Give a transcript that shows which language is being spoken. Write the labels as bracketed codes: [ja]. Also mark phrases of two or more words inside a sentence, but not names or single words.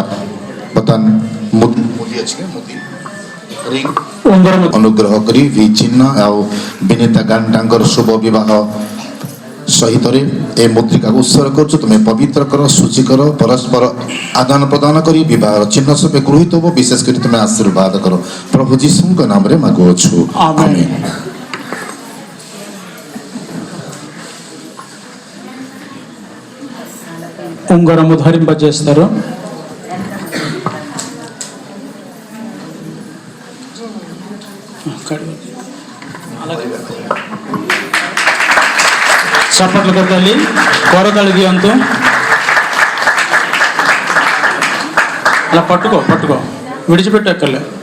[or] ବର୍ତ୍ତମାନ ମୋଦି ଅଛି ଅନୁଗ୍ରହ କରି ଭି ଚିହ୍ନ ଆଉ ବିନିତା ଗାଣ୍ଟାଙ୍କର ଶୁଭ ବିବାହ ସହିତରେ ଏ ମୁଦ୍ରିକାକୁ ଉତ୍ସର୍ଗ କରୁଛୁ। ତୁମେ ପବିତ୍ର କର, ଶୁଚି କର, ପରସ୍ପର ଆଦାନ ପ୍ରଦାନ କରି ବିବାହର ଚିହ୍ନ ସବେ ଗୃହୀତ ହେବ। ବିଶେଷ କରି ତୁମେ ଆଶୀର୍ବାଦ କର, ପ୍ରଭୁ ଯୀଶୁଙ୍କ ନାମରେ ମାଗୁଅଛୁ, ଆମେନ୍। [te] ఉంగరము ధరింపజేస్తారు. చప్పట్లు కొట్టాలి, కొరతలు గీయంతో అలా పట్టుకో విడిచిపెట్టక్కర్లే.